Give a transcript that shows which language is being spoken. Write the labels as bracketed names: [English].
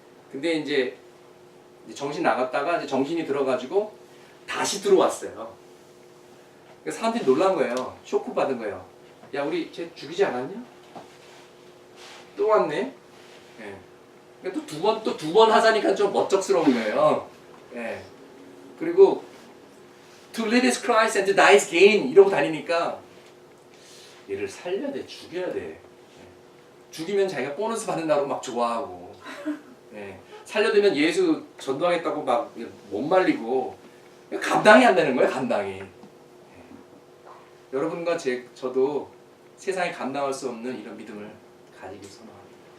[Korean] 근데 이제 정신 나갔다가 이제 정신이 들어가지고 다시 들어왔어요. 그래서 사람들이 놀란 거예요. 쇼크 받은 거예요. 야, 우리 쟤 죽이지 않았냐? 또 왔네. 예. 또 두 번 하자니까 좀 멋쩍스러운 거예요. 예. 그리고 [English] to live is Christ and to die is gain [Korean] 이러고 다니니까 얘를 살려야 돼, 죽여야 돼. 예. 죽이면 자기가 보너스 받는다고 막 좋아하고, 예. 살려두면 예수 전도하겠다고 막 못 말리고 감당이 안 되는 거예요, 감당이. 예. 여러분과 저도 세상에 감당할 수 없는 이런 믿음을 가지기 선호합니다.